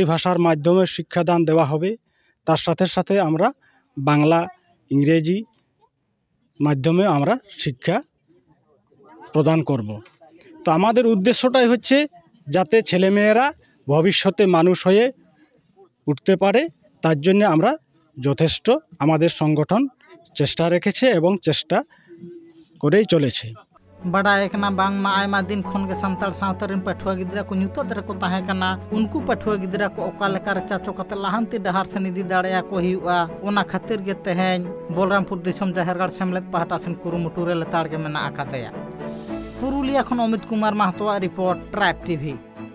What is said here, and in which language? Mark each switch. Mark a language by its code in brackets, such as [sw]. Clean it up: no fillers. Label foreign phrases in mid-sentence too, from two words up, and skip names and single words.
[bn] ভাষার মাধ্যমে শিক্ষাদান দেওয়া হবে তার সাথে সাথে আমরা বাংলা ইংরেজি মাধ্যমে আমরা শিক্ষা প্রদান করব তো আমাদের উদ্দেশ্যটাই হচ্ছে যাতে ছেলেমেয়েরা ভবিষ্যতে মানুষ হয়ে উঠতে পারে তার জন্য আমরা যথেষ্ট আমাদের সংগঠন চেষ্টা রেখেছে এবং চেষ্টা করেই চলেছে [sat] बड़ा एकना बांग मा आयमा दिन खन के संताड़ सावतरिन पाठुआ गिदरा को न्यूतो दरे को ताहे कना उनको पाठुआ गिदरा को ओका लेकार चाचो कते लाहंती डहार से निधि दाड़या को हिउआ ओना खातिर गे तेहें बलरामपुर दिसम जाहेरगाड़ सेमलेद पाहटा सेन कुरुमुटु रे लेताड़ के मेना आकातेया पुरुलिया खन अमित कुमार महतोआ रिपोर्ट ट्राइब टीवी।